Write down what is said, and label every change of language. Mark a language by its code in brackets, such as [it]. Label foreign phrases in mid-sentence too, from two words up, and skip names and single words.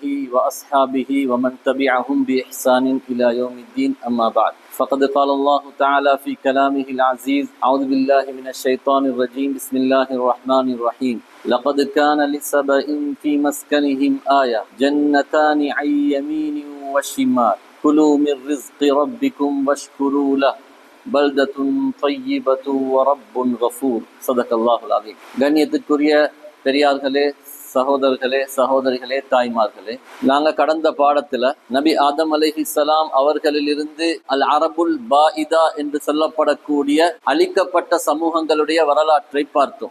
[ar] وأصحابه ومن تبعهم بإحسان إلى يوم الدين أما بعد فقد قال الله تعالى في كلامه العزيز أعوذ بالله من الشيطان الرجيم بسم الله الرحمن الرحيم لقد كان لسبإ في مسكنهم آية جنتان عن يمين وشمال كلوا من رزق ربكم واشكروا له بلدة طيبة ورب غفور صدق الله العظيم. [ta] கண்ணியத்திற்குரிய பெரியார்களே, சகோதரர்களே, சகோதரிகளே, தாய்மார்களே, நாங்கள் கடந்த பாடத்தில் நபி ஆதம் அலைஹிஸ்ஸலாம் அவர்களிலிருந்து [ar] العرب البائدة [ta] என்று சொல்லப்படக்கூடிய அழிக்கப்பட்ட சமூகங்களுடைய வரலாற்றை பார்த்தோம்.